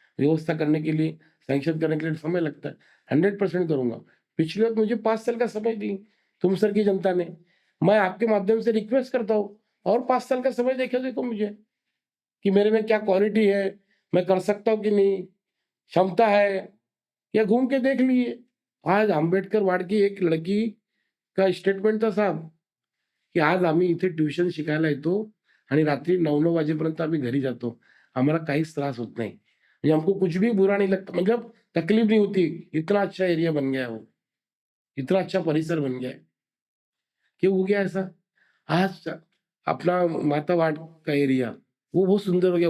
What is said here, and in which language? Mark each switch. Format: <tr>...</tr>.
<hi>व्यवस्था करने के लिए, सैंक्शन करने के लिए समय लगता है। 100% करूंगा। पिछले वक्त मुझे 5 साल का समय दी तुम सर की जनता ने। मैं आपके माध्यम से रिक्वेस्ट करता हूँ और 5 साल का समय देखो मुझे, कि मेरे में क्या क्वालिटी है, मैं कर सकता हूँ कि नहीं, क्षमता है, या घूम के देख लिए। आज आंबेडकर वार्ड की एक लड़की का स्टेटमेंट था साहब, की</hi> <mr>आज आम्ही इथे ट्युशन शिकायला येतो आणि रात्री 9-9 वाजेपर्यंत आम्ही घरी जातो, आम्हाला काहीच त्रास होत नाही, म्हणजे</mr> <hi>हमको कुछ भी बुरा नहीं लगता, मतलब तकलीफ नहीं होती। इतना अच्छा एरिया बन गया है वो, इतना अच्छा परिसर बन गया है। क्यों हो गया ऐसा? आज अपना माता वार्ड का एरिया वो बहुत सुंदर हो गया।</hi>